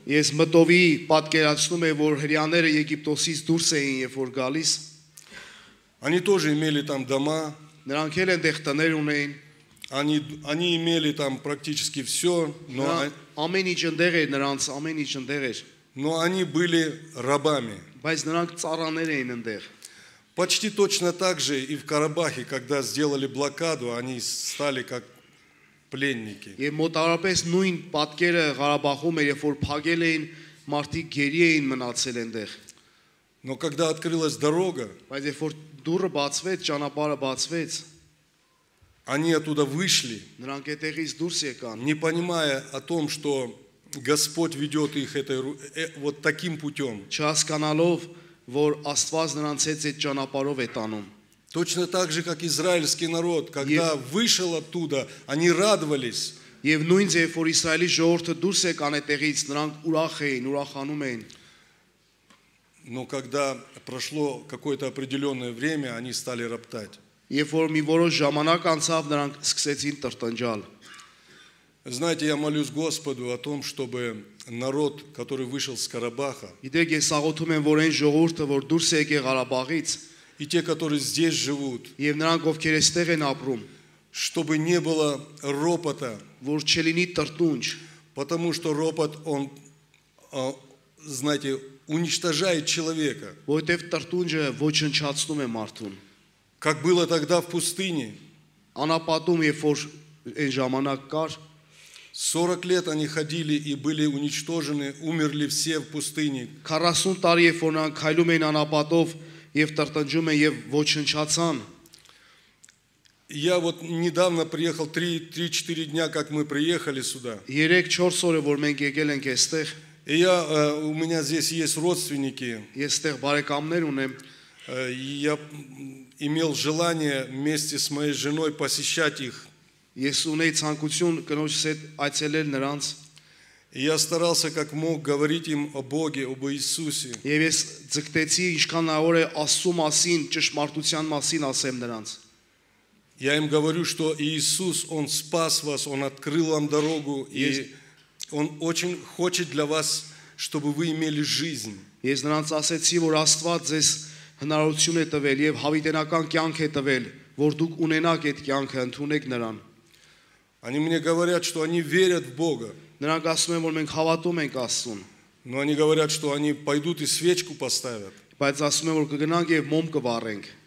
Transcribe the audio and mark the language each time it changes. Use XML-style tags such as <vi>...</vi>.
<hy>Ես մտովի պատկերացնում եմ, որ հрьяաները Եգիպտոսից դուրս էին, երբ որ գալիս,</hy> <ru>Они тоже имели там дома,</ru> <hy>նրանք էլ այնտեղ տներ ունեին,</hy> <ru>они имели там практически все,</ru> <hy>ամեն ինչ ընդեղ էր նրանց, ամեն ինչ ընդեղ էր,</hy> <ru>но они были рабами.</ru> <hy>բայց նրանք ծառաներ էին այնտեղ։</hy> <ru>Почти точно так же и в Карабахе, когда сделали блокаду, они стали как пленники.</ru> <hy>Եվ մոտարապես նույն պատկերը Ղարաբաղում էր, երբ որ փակել էին, մարդիկ գերի էին մնացել այնտեղ։</hy> <ru>Но когда открылась дорога,</ru> <hy>Բայց երբ որ դուռը բացվեց, ճանապարհը бацվեց,</hy> <ru>они оттуда вышли,</ru> <hy>նրանք այդտեղից դուրս եկան,</hy> <ru>не понимая о том, что Господь ведет их вот таким путем.</ru> <hy>չհասկանալով, որ Աստված նրանց հետ այդ ճանապարհով է տանում։</hy> <ru>Точно так же, как израильский народ, когда вышел оттуда, они радовались.</ru> <hy>Եվ նույն ձև որ Իսրայելի ժողովուրդը դուրս եկան այդտեղից, նրանք ուրախ էին, ուրախանում էին։</hy> <ru>Но когда прошло какое-то определенное время, они стали роптать.</ru> <hy>Երբ որ մի որոշ ժամանակ անցավ, նրանք սկսեցին տրտնջալ։</hy> <ru>Знаете, я молюсь Господу о том, чтобы народ, который вышел с Карабаха,</ru> <hy>Գիտեք, ես աղոթում եմ, որ այն ժողովուրդը, որ դուրս է եկել Ղարաբաղից,</hy> <ru>и те, которые здесь живут,</ru> <hy>եւ նրանք ովքեր այստեղ են ապրում,</hy> <ru>чтобы не было ропота,</ru> <hy>որ չլինի տրտունջ,</hy> <ru>потому что ропот, он, знаете, уничтожает человека.</ru> <hy>որովհետեւ տրտունջը ոչնչացնում է մարդուն։</hy> <ru>Как было тогда в пустыне.</ru> <hy>Անապատում, երբ որ այն ժամանակ կար,</hy> <ru>40 лет они ходили и были уничтожены, умерли все в пустыне.</ru> <hy>40 տարի երբ որ նրանք քայլում էին անապատով եւ տրտնջում են եւ ոչնչացան։</hy> <ru>Я вот недавно приехал, 3-4 дня, как мы приехали сюда.</ru> <hy>3-4 օր է որ մենք եկել ենք այստեղ,</hy> <ru>И у меня здесь есть родственники.</ru> <hy>ես այստեղ բարեկամներ ունեմ,</hy> <ru>Я имел желание вместе с моей женой посещать их.</ru> <hy>ես ունեի ցանկություն կնոջս հետ այցելել նրանց,</hy> <ru>И я старался как мог говорить им о Боге, об Иисусе.</ru> <hy>եւ ես ձգտեցի ինչքան հնարավոր է Աստծո մասին, ճշմարտության մասին ասեմ նրանց։</hy> <ru>Я им говорю, что Иисус, Он спас вас, Он открыл вам дорогу, и Он очень хочет для вас, чтобы вы имели жизнь.</ru> <hy>Ես նրանց ասեցի, որ Աստված ձեզ հնարավորություն է տվել եւ հավիտենական կյանք է տվել, որ դուք ունենաք այդ կյանքը, ընդունեք նրան։</hy> <ru>Они мне говорят, что они верят в Бога,</ru> <hy>Նրանք ասում են, որ մենք հավատում ենք Աստծուն,</hy> <ru>но они говорят, что они пойдут и свечку поставят.</ru> <hy>բայց ասում են, որ կգնանք եւ մոմ կվառենք։</hy>